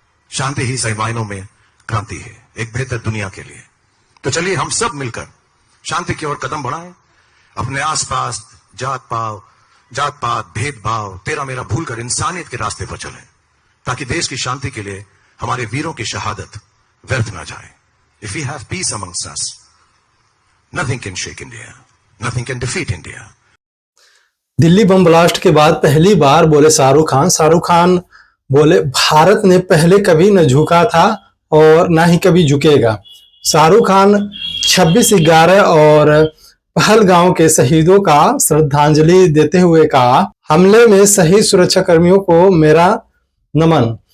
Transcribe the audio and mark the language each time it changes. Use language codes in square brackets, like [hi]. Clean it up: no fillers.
[hi] शांति ही सही मायनों में क्रांति है, एक बेहतर दुनिया के लिए। तो चलिए हम सब मिलकर शांति की ओर कदम बढ़ाएं। अपने आसपास जात पात भेदभाव तेरा मेरा भूलकर इंसानियत के रास्ते पर चलें, ताकि देश की शांति के लिए हमारे वीरों की शहादत व्यर्थ ना जाए। [en] If we have peace amongst us, nothing can shake India, nothing can defeat India. [hi] Delhi bomb blast के बाद पहली बार बोले शाहरुख खान बोले भारत ने पहले कभी न झुका था और ना ही कभी झुकेगा। शाहरुख खान 26/11 और पहलगांव के शहीदों का श्रद्धांजलि देते हुए कहा, हमले में शहीद सुरक्षा कर्मियों को मेरा नमन।